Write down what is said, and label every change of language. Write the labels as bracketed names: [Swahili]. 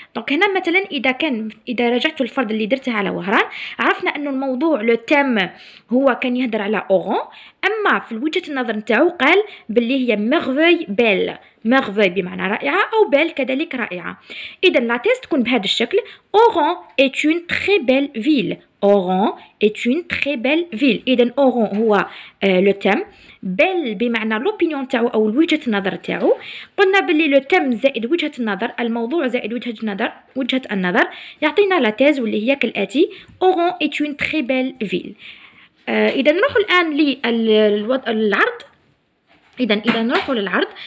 [Arabic] دونك هنا مثلا اذا رجعت الفرض اللي درته على وهران عرفنا انه الموضوع لو تيم هو كان يهدر على اورون، اما في وجهة النظر نتاعو قال باللي هي ميرفوي بيل. ميرفوي بمعنى رائعة او بيل كذلك رائعة. اذا لا تيز تكون بهذا الشكل. [French] اورون est une très belle ville. Oran est une très belle ville. [Arabic] إذا Oran هو لو تيم. بيل بمعنى لوبينيون تاعو أو وجهة النظر تاعو. قلنا بلي لو تيم زائد وجهة النظر، الموضوع زائد وجهة النظر يعطينا لا تيز واللي هي كالآتي: [French] Oran est une très belle ville. [Arabic] إذا نروحوا الآن للعرض. إذا نروحوا للعرض.